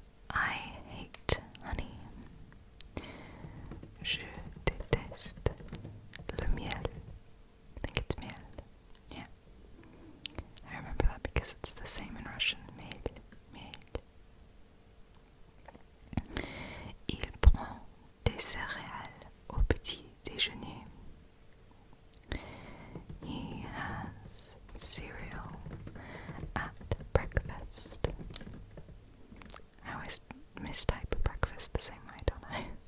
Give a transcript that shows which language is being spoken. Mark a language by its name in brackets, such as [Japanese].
[English] I hate honey. [French] Je déteste le miel. [English] I think it's miel. Yeah. I remember that because it's the same in Russian. [French] Miel. Miel. Il prend des céréales au petit déjeuner. [English] He has cereal at breakfast. I always mistype breakfast the same way, don't I?